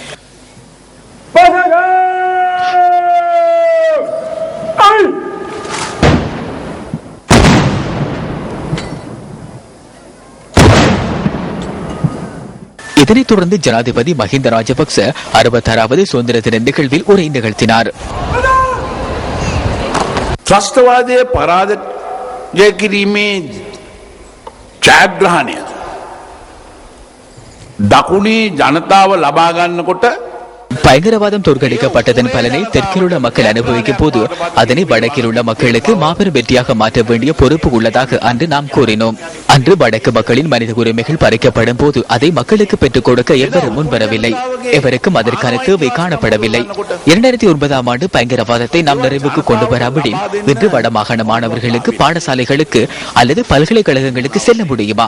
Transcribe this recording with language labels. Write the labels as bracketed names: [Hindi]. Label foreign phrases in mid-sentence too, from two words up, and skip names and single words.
[Tamil] இதனைத் தொடர்ந்து ஜனாதிபதி மஹிந்த ராஜபக்ச 66வது சுதந்திர தின நிகழ்வில் உரை நிகழ்த்தினார். [Sinhala] ත්‍රස්තවාදය පරාජය කිරීමේ ජයග්‍රහණය දකුණේ ජනතාව ලබා ගන්නකොට [Tamil] பயங்கரவாதம் தோற்கடிக்கப்பட்டதன் பலனை தெற்கில் உள்ள மக்கள் அனுபவிக்கும் போது அதனை வடக்கில் உள்ள மக்களுக்கு மாபெரும் வெற்றியாக மாற்ற வேண்டிய பொறுப்பு உள்ளதாக அன்று நாம் கூறினோம். அன்று வடக்கு மக்களின் மனித உரிமைகள் பறிக்கப்படும் போது அதை மக்களுக்கு பெற்றுக் கொடுக்க எவரும் முன்வரவில்லை. எவருக்கும் அதற்கான தேவை காணப்படவில்லை. 2009ஆம் ஆண்டு பயங்கரவாதத்தை நாம் நிறைவுக்கு கொண்டு வராவிடில் இன்று வடமாகாண மாணவர்களுக்கு பாடசாலைகளுக்கு அல்லது பல்கலைக்கழகங்களுக்கு செல்ல முடியுமா?